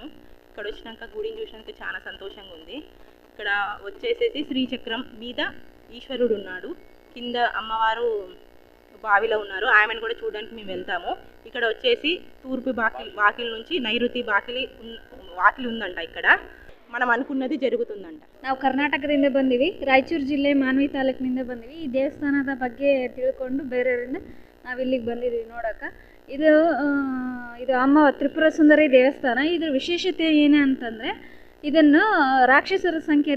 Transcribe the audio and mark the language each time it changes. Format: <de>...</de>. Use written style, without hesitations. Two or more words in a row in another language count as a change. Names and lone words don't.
<te>ఇక్కడ వచ్చినాక గుడిని చూసినాక చాలా సంతోషంగా ఉంది. ఇక్కడ వచ్చేసేసి శ్రీచక్రం మీద ఈశ్వరుడు ఉన్నాడు, కింద అమ్మవారు బావిలో ఉన్నారు. ఆమెను కూడా చూడడానికి మేము వెళ్తాము. ఇక్కడ వచ్చేసి తూర్పు వాకిలి నుంచి నైరుతి వాకిలి ఉందంట. ఇక్కడ మనం అనుకున్నది ಜರುಗುತ್ತಂತ.</te> <kn>ನಾವು ಕರ್ನಾಟಕದಿಂದ ಬಂದಿವಿ, ರಾಯಚೂರು ಜಿಲ್ಲೆ ಮಾನ್ವಿ ತಾಲೂಕಿನಿಂದ ಬಂದಿವಿ. ಈ ದೇವಸ್ಥಾನದ ಬಗ್ಗೆ ತಿಳ್ಕೊಂಡು ಬೇರೆಯವರಿಂದ ನಾವು ಇಲ್ಲಿಗೆ ಬಂದಿದ್ದೀವಿ ನೋಡೋಕೆ. ಇದು ಅಮ್ಮ ತ್ರಿಪುರ ಸುಂದರಿ ದೇವಸ್ಥಾನ. ಇದ್ರ ವಿಶೇಷತೆ ಏನು ಅಂತಂದರೆ ಇದನ್ನು ರಾಕ್ಷಸರ ಸಂಕೇತ.</kn>